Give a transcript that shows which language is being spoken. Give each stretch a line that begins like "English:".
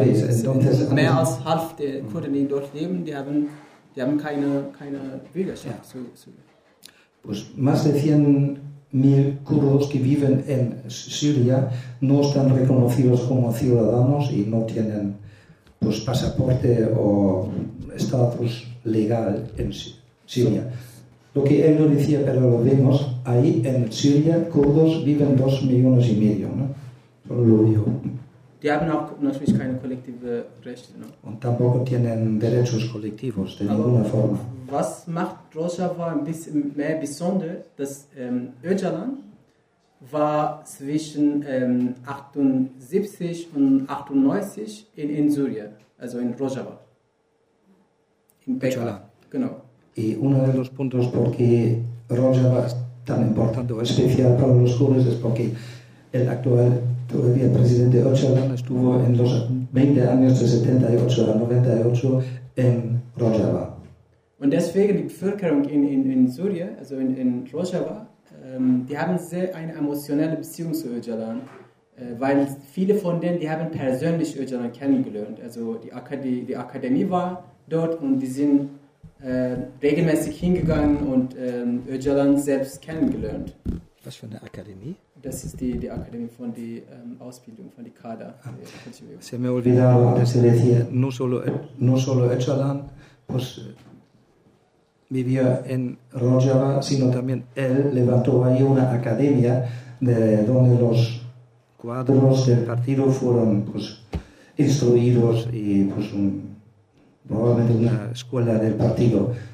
German: entonces, mehr als half der Kurden, die dort leben, die haben keine Bürgerschaft. Ja.
Spanish: Pues más de 100.000 kurdos que viven en Siria no están reconocidos como ciudadanos y no tienen pues pasaporte o estatus legal en Siria. Lo que él no decía, pero lo vemos ahí en Siria, kurdos viven 2,5 millones, ¿no? Solo lo digo.
German: Die haben auch natürlich keine kollektive Rechte, ¿no?
Spanish: Und tampoco tienen derechos colectivos de ninguna forma.
German: Was macht Rojava ein bisschen mehr besonders, dass Öcalan war zwischen 78 und 98 in Syrien, also in Rojava. In Öcalan. Genau.
Spanish: Y uno de los puntos por qué Rojava es tan importante o especial para los kurdos es porque el actual todavía presidente Öcalan estuvo en los 20 años de 78 a 98 en Rojava.
German: Und deswegen die Bevölkerung in Syrien, also in Rojava, die haben sehr eine emotionale Beziehung zu Öcalan, weil viele von denen, die haben persönlich Öcalan kennengelernt. Also die Akademie war dort und die sind regelmäßig hingegangen und Öcalan selbst kennengelernt. Was für eine Akademie? Das ist die Akademie von der Ausbildung, von der Kader.
Spanish: Se me olvidaba,
German: dass er
Spanish: decía, no solo Öcalan, pues vivía en Rojava, sino también él levantó ahí una academia de donde los cuadros del partido fueron pues instruidos y pues probablemente una escuela del partido.